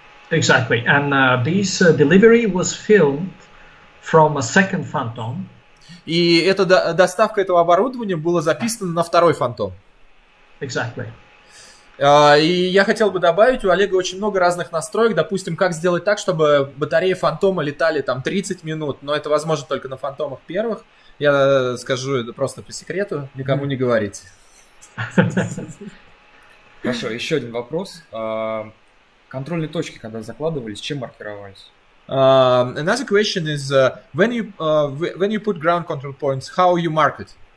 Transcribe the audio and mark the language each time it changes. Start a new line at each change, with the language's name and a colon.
English: Exactly, and this delivery was filmed from a second Phantom.
Russian: И эта доставка этого оборудования была записана на второй фантом.
English: Exactly.
Russian: И я хотел бы добавить, у Олега очень много разных настроек. Допустим, как сделать так, чтобы батареи фантома летали там 30 минут, но это возможно только на фантомах первых. Я скажу это просто по секрету, никому не говорите. Хорошо, еще один вопрос. Контрольные точки, когда закладывались, чем маркировались?
English: Another question is when you put ground control points, how you mark it?